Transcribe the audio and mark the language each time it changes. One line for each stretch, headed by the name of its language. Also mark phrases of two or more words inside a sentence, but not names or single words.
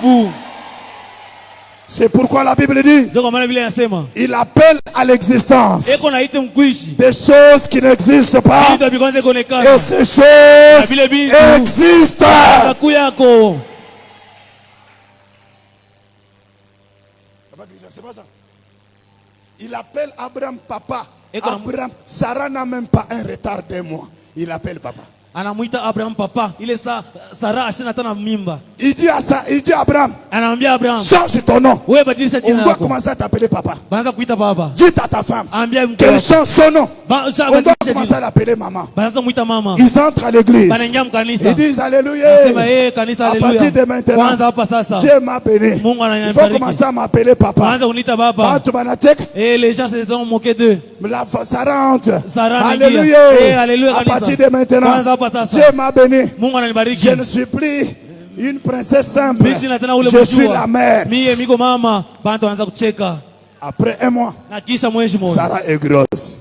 French: C'est pourquoi la Bible dit, il appelle à l'existence des choses qui n'existent pas, et ces choses existent. C'est pas ça. Il appelle Abraham papa. Abraham, Sarah n'a même pas un retard d'un mois. Il appelle papa.
Swahili: Anamuita Abraham papa, ile Sarah ashina tana mimba.
French: Il dit à Abraham,
Swahili: anaambia Abraham,
French: change ton nom.
Swahili: Wewe badilisha jina lako.
French: On doit commencer à t'appeler papa.
Swahili: Banaanza kuita baba.
French: Dis à ta femme qu'elle change son nom. On doit commencer à l'appeler maman.
Swahili: Banaanza muita mama.
French: Ils entrent à l'église.
Swahili: Banaingia mkanisa.
French: Ils disent alléluia. Kanisa à partir de maintenant,
Swahili: kwanza hapa sasa.
French: Dieu m'a béni. Mungu Il faut commencer à m'appeler papa.
Swahili: Banaanza kuniita baba.
French: Les gens se sont moqués d'eux. Sarah entre. Alléluia. Alléluia. À partir de maintenant, Dieu m'a béni. Je ne suis plus une princesse simple. Je suis la mère. Après un mois, Sarah est grosse.